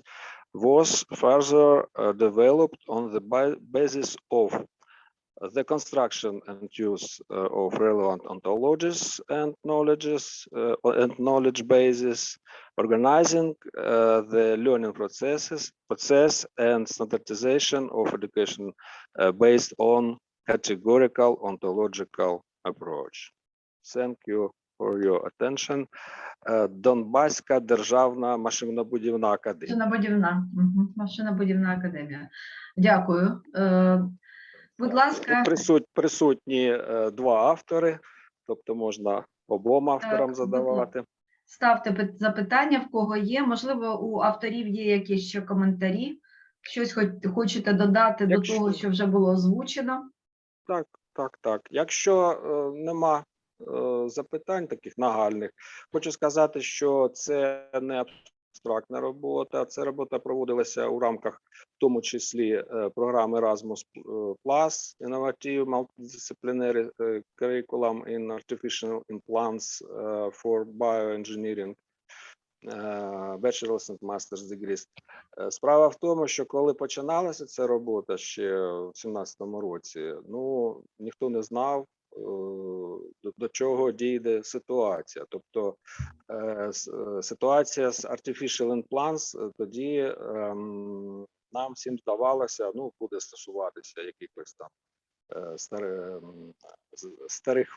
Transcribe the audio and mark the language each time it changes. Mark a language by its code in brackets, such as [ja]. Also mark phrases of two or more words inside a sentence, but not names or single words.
[en] was further developed on the basis of the construction and use of relevant ontologies and knowledge bases, organizing the learning process and standardization of education based on categorical ontological approach. Thank you for your attention. [uk] Донбаська державна машинобудівна академія. Машинобудівна академія. Дякую. Будь ласка. Присутні два автори, тобто можна обом авторам задавати. Ставте запитання, в кого є. Можливо, у авторів є якісь ще коментарі, щось хочете додати до того, що вже було озвучено? Так. Якщо нема запитань таких нагальних, хочу сказати, що це не абстрактна робота, ця робота проводилася у рамках, в тому числі, програми Erasmus+, [en] Innovative Multidisciplinary Curriculum in Artificial Implants for Bioengineering, Bachelor's and Master's Degrees. [uk] Справа в тому, що коли починалася ця робота ще в 2017 році, ніхто не знав, до чого дійде ситуація. Тобто ситуація з [en] Artificial Implants [uk] тоді нам всім здавалося, буде стосуватися якихось там старих